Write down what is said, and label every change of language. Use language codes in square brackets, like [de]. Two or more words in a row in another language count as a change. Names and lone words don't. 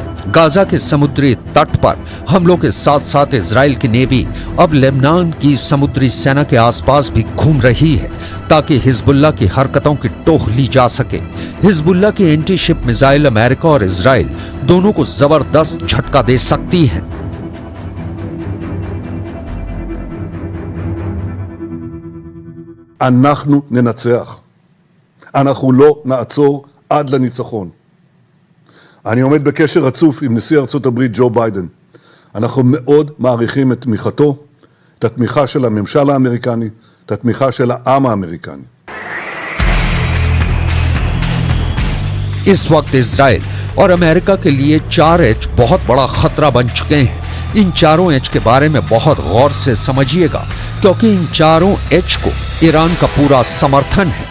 [hi] गाजा के समुद्री तट पर हमलों के साथ साथ इजराइल की नेवी अब लेबनान की समुद्री सेना के आसपास भी घूम रही है, ताकि हिजबुल्लाह की हरकतों की टोह ली जा सके। हिजबुल्लाह की [en] anti ship missile [hi] अमेरिका और इजराइल दोनों को जबरदस्त झटका दे सकती है। [he] אנחנו ננצח. אנחנו לא נעצור עד לניצחון. אני עומד בקשר רצוף עם נשיא ארצות הברית ג'ו ביידן. אנחנו מאוד מעריכים את תמיכתו, את התמיכה של הממשל האמריקני, את התמיכה של העם האמריקני. [hi] इस वक्त इजराइल और अमेरिका के लिए 4H बहुत बड़ा खतरा बन चुके हैं। इन 4 H के बारे में बहुत गौर से समझिएगा, क्योंकि इन 4 H को ईरान का पूरा समर्थन है।